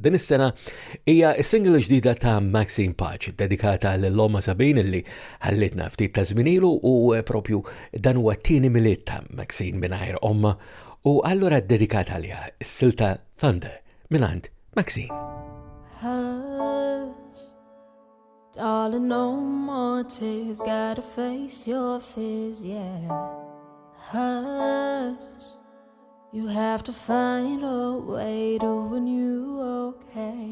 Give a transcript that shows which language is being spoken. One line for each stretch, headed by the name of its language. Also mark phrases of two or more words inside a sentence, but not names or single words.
Maltese: Din is-sena hija s-single ġdida ta' Maxine Patch dedikata lill-Omma Sabin illi ħallitna ftit ta' żminielu u propju dan huwa t-tieni milied ta' Maxine mingħajr omma u allura dedikata għaliha s-silta Thunder mingħand Maxine.
English: Darling, no more tears, gotta face your fears, yeah. Hush, you have to find a way to win you, okay.